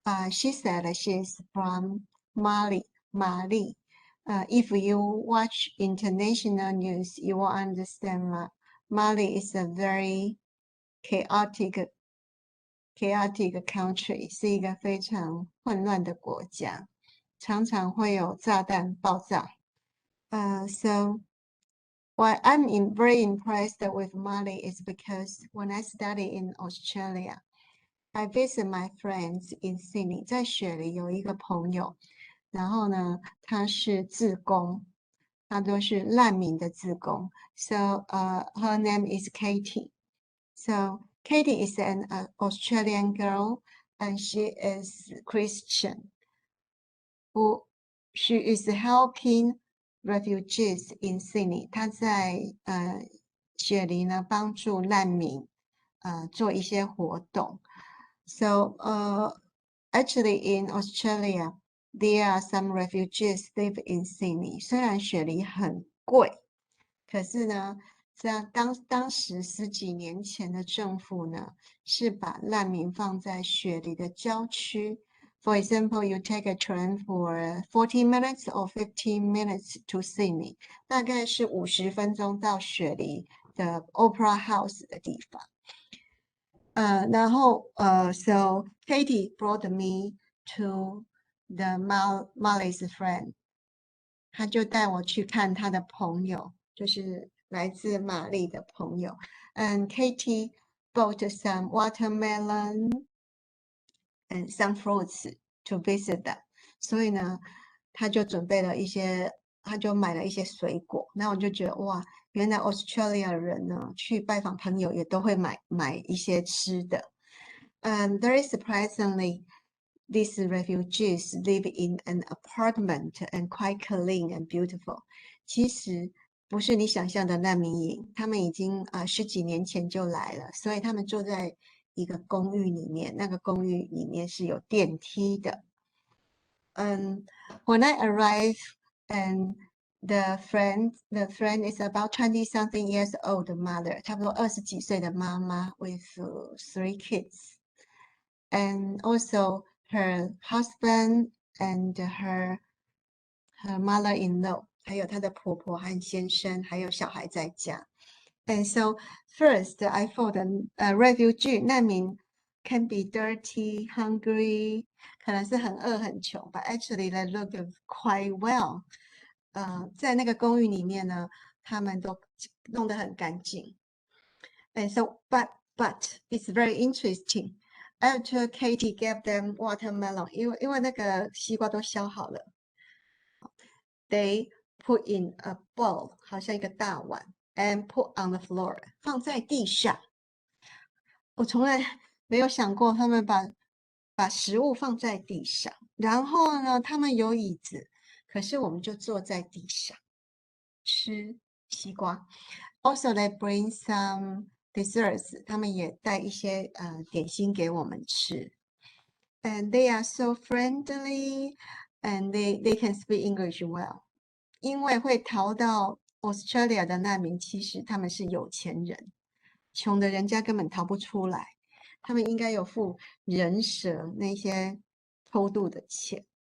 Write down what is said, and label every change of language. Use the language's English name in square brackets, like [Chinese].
[English] She said she's from Mali. If you watch international news, you will understand Mali is a very chaotic country， [Chinese] 是一个非常混乱的国家，常常会有炸弹爆炸。 [English] So why I'm very impressed with Mali is because when I study in Australia, I visit my friends in Sydney。 [Chinese] 在雪梨有一个朋友，然后呢，他是志工，他都是难民的志工。 [English] So her name is Katie. So Katie is an Australian girl, and she is Christian. She is helping refugees in Sydney. [Chinese] 她在雪梨呢帮助难民做一些活动。 [English] So actually in Australia, there are some refugees live in Sydney. [Chinese] 虽然雪梨很贵，可是呢，这样当时10几年前的政府呢，是把难民放在雪梨的郊区。 [English] For example, you take a train for 40 minutes or 15 minutes to Sydney， [Chinese] 大概是50分钟到雪梨的 Opera House 的地方。然后 [English] so Katie brought me to the Mali's friend， [Chinese] 他就带我去看他的朋友，就是来自马利的朋友。 [English] And Katie bought some watermelon and some fruits to visit them。 [Chinese] 所以呢，他就准备了一些，他就买了一些水果。那我就觉得哇，原来 Australia 人呢去拜访朋友也都会买一些吃的。 [English] Very surprisingly, these refugees live in an apartment and quite clean and beautiful. [Chinese] 其实不是你想象的难民营，他们已经10几年前就来了，所以他们住在一个公寓里面，那个公寓里面是有电梯的。 [English] When I arrived, and the friend is about 20-something years old mother， [Chinese] 差不多20几岁的妈妈 [English] with 3 kids, and also her husband and her mother-in-law， [Chinese] 还有她的婆婆和先生，还有小孩在家。 [English] And so first I thought refugee 难民 can be dirty, hungry， [Chinese] 可能是很饿很穷 [English] ，but actually they look quite well。 [Chinese] 在那个公寓里面呢，他们都弄得很干净。 [English] And so but it's very interesting. After Katie gave them watermelon， [Chinese] 因为那个西瓜都削好了 [English] ，they put in a bowl， [Chinese] 好像一个大碗 [English] ，and put on the floor， [Chinese] 放在地上。我从来没有想过他们把食物放在地上，然后呢，他们有椅子，可是我们就坐在地上吃西瓜。 [English] Also, they bring some desserts， [Chinese] 他们也带一些点心给我们吃。 [English] And they are so friendly, and they can speak English well。 [Chinese] 因为会逃到 Australia 的难民，其实他们是有钱人，穷的人家根本逃不出来。他们应该有付人蛇那些偷渡的钱。